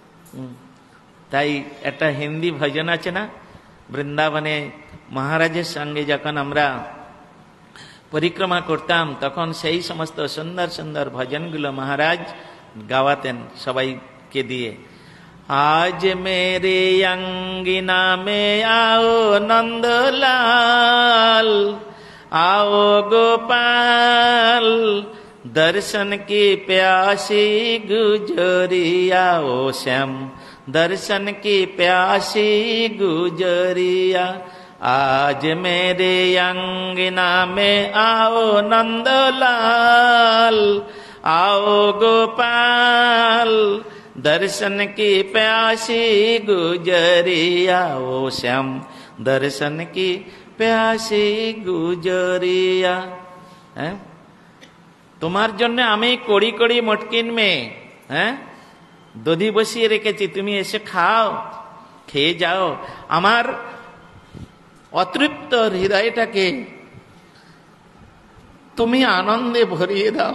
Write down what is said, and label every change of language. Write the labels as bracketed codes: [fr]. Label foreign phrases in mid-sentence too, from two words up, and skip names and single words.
[bn] তাই একটা হিন্দি ভজন আছে না, বৃন্দাবনে মহারাজের সঙ্গে যখন আমরা পরিক্রমা করতাম, তখন সেই সমস্ত সুন্দর সুন্দর ভজনগুলো মহারাজ গাওয়াতেন সবাইকে দিয়ে। [hi] आज मेरे अंगना में आओ नंदलाल, आओ गोपाल, दर्शन की प्यासी गुजरिया, ओ श्याम दर्शन की प्यासी गुजरिया, आज मेरे अंगना में आओ नंदलाल, आओ गोपाल, दर्शन की प्यासी गुजरिया, ओ श्याम दर्शन की प्यासी गुजरिया। [bn] তোমার জন্য আমি কড়ি কড়ি [hi] मटकियन में [bn] দধি বসিয়ে রেখেছি, তুমি এসে খাও, খেয়ে যাও, আমার অতৃপ্ত হৃদয়টাকে তুমি আনন্দে ভরিয়ে দাও।